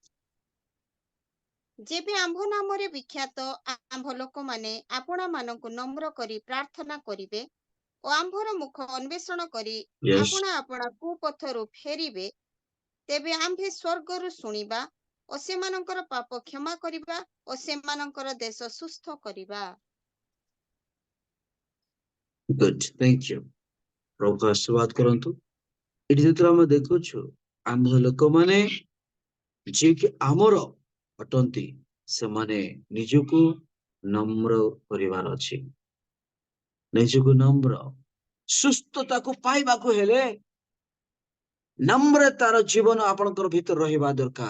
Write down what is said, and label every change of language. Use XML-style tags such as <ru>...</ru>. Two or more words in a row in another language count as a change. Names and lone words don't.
<or>ଯେବେ ଆମ୍ଭ ନାମରେ ବିଖ୍ୟାତ ଆମ୍ଭ ଲୋକମାନେ ଆପଣାମାନଙ୍କୁ ନମ୍ର କରି ପ୍ରାର୍ଥନା କରିବେ ଓ ଆମ୍ଭର ମୁଖ ଅନ୍ୱେଷଣ କରି</or> <en>Yes.</en> <or>ଆପଣା ଆପଣା କୁପଥରୁ ଫେରିବେ, ତେବେ ଆମ୍ଭେ ସ୍ୱର୍ଗରୁ ଶୁଣିବା ଓ ସେମାନଙ୍କର ପାପ କ୍ଷମା କରିବା ଓ ସେମାନଙ୍କର ଦେଶ ସୁସ୍ଥ କରିବା।</or> <en>Good. Thank you.</en> <or>ପ୍ରଭୁ ଆଶୀର୍ବାଦ କରନ୍ତୁ। ଏଠି ଯେତେବେଳେ ଆମେ ଦେଖୁଛୁ ଆମ୍ଭ ଲୋକମାନେ ଯିଏକି ଆମର ଅଟନ୍ତି, ସେମାନେ ନିଜକୁ ନମ୍ର କରିବାର ଅଛି। ନିଜକୁ ନମ୍ର, ସୁସ୍ଥତାକୁ ପାଇବାକୁ ହେଲେ ନମ୍ରତାର ଜୀବନ ଆପଣଙ୍କର ଭିତରେ ରହିବା ଦରକାର।</or>